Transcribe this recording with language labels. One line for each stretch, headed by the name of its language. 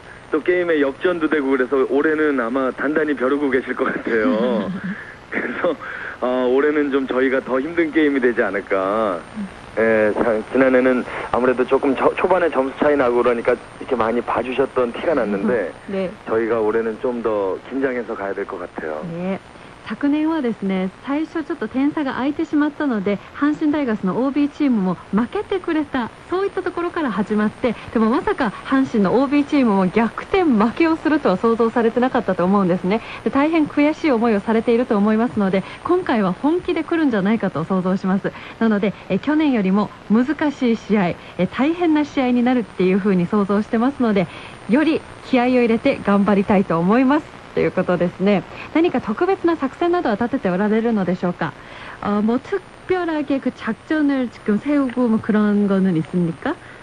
Korean: 또 게임에 역전도 되고 그래서 올해는 아마 단단히 벼르고 계실 것 같아요. 그래서 올해는 좀 저희가 더 힘든 게임이 되지 않을까. 예, 지난해는 아무래도 조금 초반에 점수 차이 나고 그러니까 이렇게 많이 봐주셨던 티가 났는데 네. 저희가 올해는 좀 더 긴장해서 가야 될 것 같아요. 네.
Japanese: 昨年はですね、最初ちょっと点差が空いてしまったので、阪神タイガースの OB チームも負けてくれた、そういったところから始まって、でもまさか阪神の OB チームも逆転負けをするとは想像されてなかったと思うんですね。で、大変悔しい思いをされていると思いますので、今回は本気で来るんじゃないかと想像します。なので去年よりも難しい試合、大変な試合になるっていうふうに想像してますので、より気合を入れて頑張りたいと思いますということですね。何か特別な作戦などは立てておられるのでしょうか?
Korean: 뭐 특별하게 그 작전을 지금 세우고 뭐 그런 거는 있습니까?